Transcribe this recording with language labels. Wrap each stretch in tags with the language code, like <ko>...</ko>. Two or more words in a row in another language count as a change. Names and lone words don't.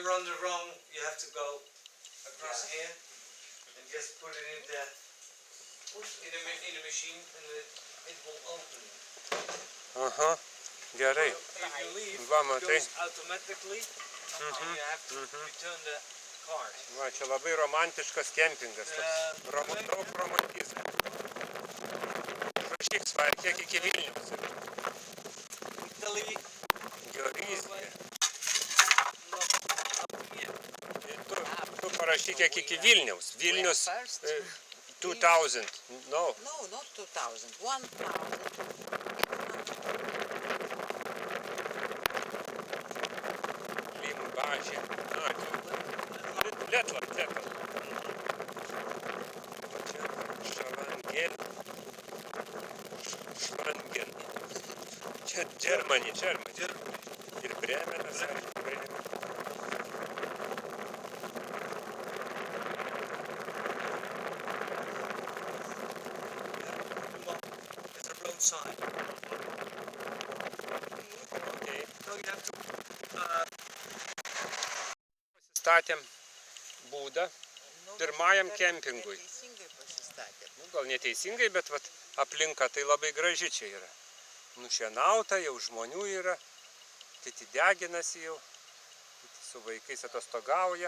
<en>you're on the wrong, you have to go across here and just put it in the machine and it will open.</en> <lt>Aha. Gerai.</lt> <en>If you leave,</en> <lt>Va,</lt> <en>it</en> <lt>matai.</lt> <en>goes automatically and you have to return the card.</en> <lt>Va, čia labai romantiškas kempingas. Daug romantizmo. Rašyk svar, kiek iki Vilniaus. Italy, Georizija.</lt> <en>yeah.</en> <lt>Tu parašyk kiek iki Vilniaus. Vilnius</lt> <en>First? 2000. No. No, not 2000. 1000.</en> <lt>Limbažė. Lietuvą. O čia Šalangel. Šlangen. Čia Germany. Ir Bremenas.</lt> <en>It's a road sign. Okay. So you have to,</en> <lt>Statėm būdą pirmajam kempingui. Teisingai pasistatė. Nu, gal neteisingai, bet vat, aplinka tai labai graži čia yra. Nušienauta, jau žmonių yra, kiti deginasi jau, kiti su vaikais atostogauja.</lt>